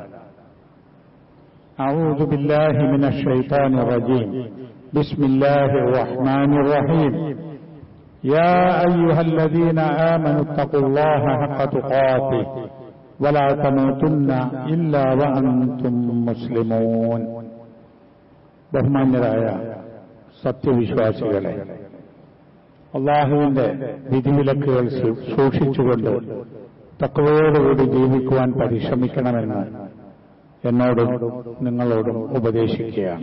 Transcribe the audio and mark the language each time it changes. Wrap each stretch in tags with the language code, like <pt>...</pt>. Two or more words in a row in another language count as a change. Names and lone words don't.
<ar>أعوذ بالله من الشيطان الرجيم بسم الله الرحمن الرحيم يا أيها الذين آمنوا اتقوا الله حق تقاته ولا تموتن إلا وأنتم مسلمون</ar> <ml>ബഹുമാന്യരായ സത്യവിശ്വാസികളെ, അല്ലാഹുവിന്റെ വിധിവിലക്കുകൾ സൂക്ഷിച്ചുകൊണ്ട് തഖ്വയോടുകൂടി ജീവിക്കുവാൻ പരിശ്രമിക്കണമെന്ന് എന്നോടും നിങ്ങളോടും ഉപദേശിക്കുകയാണ്.</ml>